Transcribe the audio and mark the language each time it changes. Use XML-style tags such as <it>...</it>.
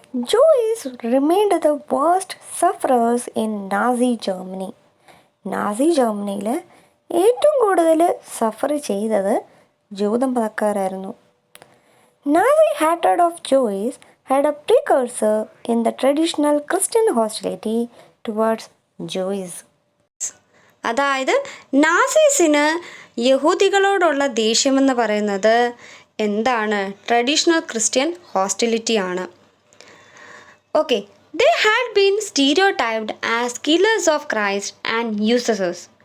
<en>Jews remained the worst sufferers in Nazi Germany.</en> <ml>Nazi ജർമ്മനിയിൽ ഏറ്റവും കൂടുതൽ സഫർ ചെയ്തത് ജൂതമതക്കാരായിരുന്നു.</ml> <en>Nazi hatred of Jews had a precursor in the traditional Christian hostility towards Jews.</en> <ml>അതായത് നാസീസിന് യഹൂദികളോടുള്ള ദേഷ്യമെന്ന് പറയുന്നത് എന്താണ്? Traditional Christian ഹോസ്റ്റിലിറ്റിയാണ്.</ml> <en>Okay, they had been stereotyped as killers of Christ and usurers.</en>